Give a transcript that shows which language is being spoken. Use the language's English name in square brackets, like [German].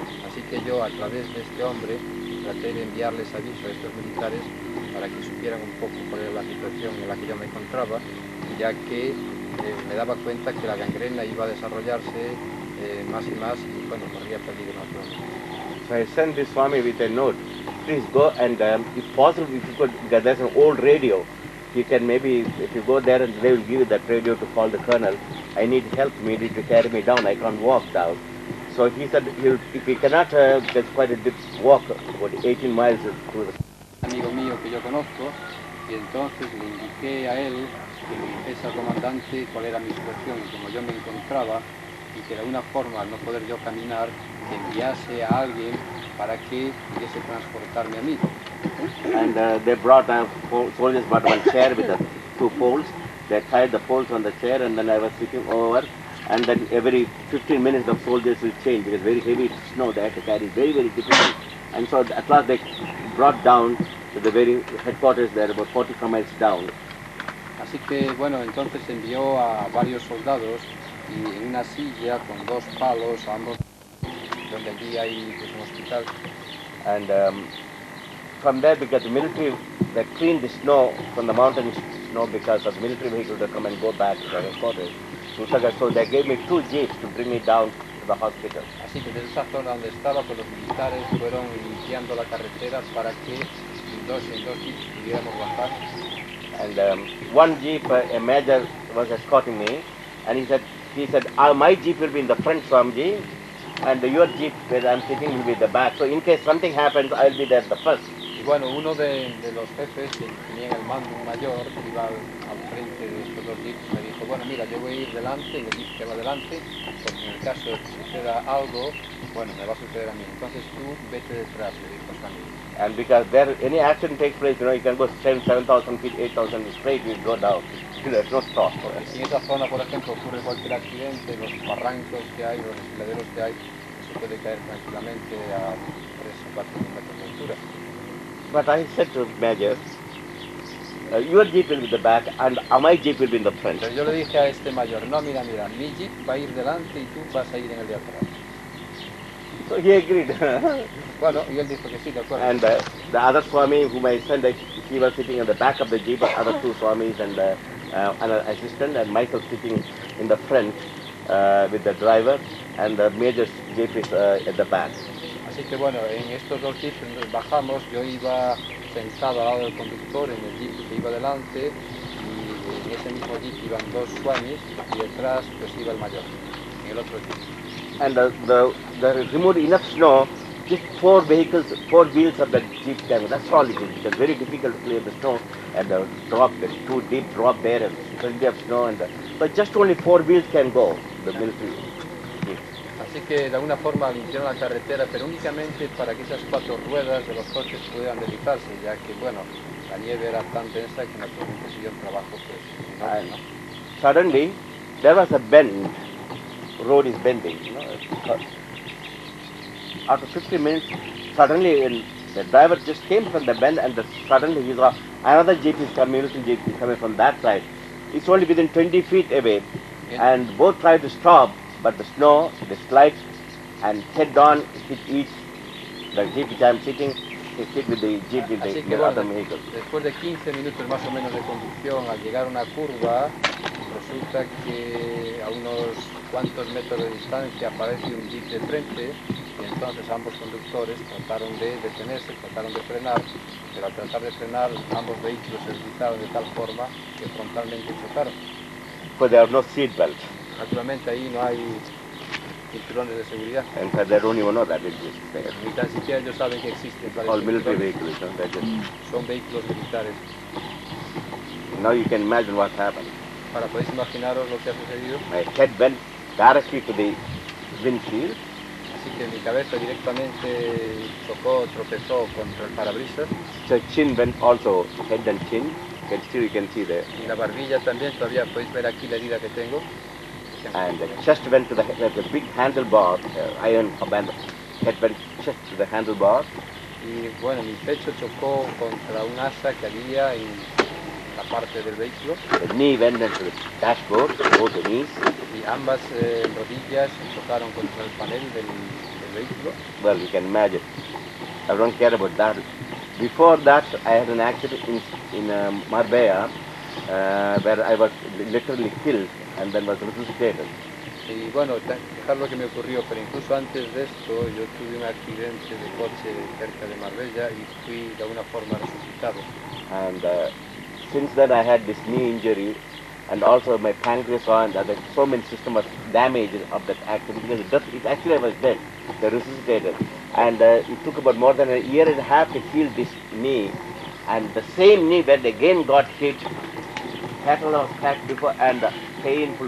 [Spanish] Así que yo a través de este hombre traté de enviarles aviso a estos militares para que supieran un poco cuál era la situación en la que yo me encontraba, ya que me daba cuenta que la gangrena iba a desarrollarse más y más y bueno, corría peligro naturalmente. [English] So I sent this Swami with a note, please go and if possible, if you could, because there's an old radio, you can maybe, if you go there and they will give you that radio to call the colonel, I need help immediately to carry me down, I can't walk down. So he said, if he cannot, there's quite a deep walk, about 18 miles through the... [Spanish] Amigo mío que yo conozco, y entonces le indiqué a él que le dijese al comandante cuál era mi situación y como yo me encontraba, y que de alguna forma, al no poder yo caminar, que enviase a alguien para que pudiese transportarme a mí. [English] and they brought soldiers brought one chair with the two poles. They tied the poles on the chair, and then I was sitting over, and then every 15 minutes the soldiers will change because very heavy snow they had to carry, very difficult. And so at last they brought down to the very headquarters there, about 45 miles down. [Spanish] Así que bueno, entonces envió a varios soldados y en una silla con dos palos, ambos, donde allí hay pues, un hospital. [English] And from there, because the military, they cleaned the snow from the mountain snow because of the military vehicles that come and go back to the headquarters. So they gave me 2 jeeps to bring me down to the hospital. [Spanish] Así que desde esa zona donde estaba, pues los militares fueron limpiando la carretera para que en dos jeeps pudiéramos bajar. [English] And one jeep, a major was escorting me, and he said, my jeep will be in the front, Swamiji, and your jeep where I'm sitting will be the back. So in case something happens, I'll be there the first. [Spanish] Y bueno, uno de los jefes que tenía en el mando, un mayor, que iba al frente de estos dos jeeps, me dijo, bueno, mira, yo voy a ir delante, en el jeep que va delante, porque en el caso de que suceda algo, bueno, me va a suceder a mí. Entonces tú vete detrás, le dijo Suami. [English] And because there, any accident takes place, you can go 7,000 feet, 8,000 straight, you go down. There's no stop. [Spanish] Porque si en esa zona, por ejemplo, ocurre cualquier accidente, los barrancos que hay, los desfiladeros que hay, se puede caer tranquilamente a 3 o 4 metros de altura. [English] But I said to Major, your jeep will be the back and my jeep will be in the front. [Spanish] Pero yo le dije a este mayor, no, mira, mi jeep va a ir delante y tú vas a ir en el de atrás. [English] So he agreed. [Spanish] Bueno, y él dijo que sí, de acuerdo. [English] And the other Swami whom I sent, he was sitting on the back of the jeep, other 2 Swamis and an assistant, and myself sitting in the front with the driver, and the major jeep is at the back. [Spanish] Así que bueno, en estos dos jeeps nos bajamos, yo iba sentado al lado del conductor en el jeep que iba delante, y en ese mismo jeep iban 2 Swamis y detrás pues iba el mayor, en el otro jeep. [English] And the removed enough snow, just 4 wheels of the jeep can, that's all it is. It's very difficult to clear the snow and the 2 deep drop there and plenty of snow, but just only 4 wheels can go, the military jeep. [Spanish] Así que de alguna forma limpiaron la carretera, pero únicamente para que esas 4 ruedas de los coches pudieran deslizarse, ya que bueno, la nieve era tan densa que nuestro consiguió un trabajo pues enorme, ¿no? [English] Suddenly, there was a bend, road is bending, After 50 minutes, suddenly the driver just came from the bend and suddenly he saw another jeep is coming, military jeep is coming from that side. It's only within 20 feet away, and both tried to stop, but the snow, the slide, and head on hit each, the jeep which I am sitting, hit with the jeep with the other vehicle. [Spanish] Después de 15 minutos más o menos de conducción, al llegar a una curva, resulta que a unos cuantos metros de distancia aparece un jeep de frente, y entonces ambos conductores trataron de detenerse, trataron de frenar, pero al tratar de frenar ambos vehículos se deslizaron de tal forma que frontalmente chocaron. [English] But there are no seat belts. [Spanish] Naturalmente ahí no hay cinturones de seguridad. [English] And they don't even know that it is there. [Spanish] Ni tan siquiera ellos saben que existen. [English] All military vehicles, [Spanish] Son vehículos militares. [English] Now you can imagine what happened. [Spanish] Para podéis imaginaros lo que ha sucedido. [English] My head went directly to the windshield. [Spanish] Así que mi cabeza directamente tropezó contra el parabrisas. [English] So chin went also, head and chin. You can see there. [Spanish] Y la barbilla también, todavía podéis ver aquí la herida que tengo. [English] And the chest went to the big handlebar, iron band. Head went chest to the handlebar. [Spanish] Y bueno, mi pecho chocó contra un asa que había en la parte del vehículo. [English] The knee went into the dashboard, both the knees. [Spanish] Y ambas rodillas chocaron contra el panel del vehículo. [English] Well, you can imagine. I don't care about that. Before that, I had an accident in Marbella, where I was literally killed and then was resuscitated. [Spanish] Y bueno, dejar lo que me ocurrió, pero incluso antes de esto yo tuve un accidente de coche cerca de Marbella y fui de alguna forma resucitado. [English] And since then I had this knee injury, and also my pancreas and the so many system was damaged of that accident because it actually I was dead. They resuscitated, and it took about more than a year and a half to heal this knee, and the same knee when again got hit, cattle was cracked before, and painful.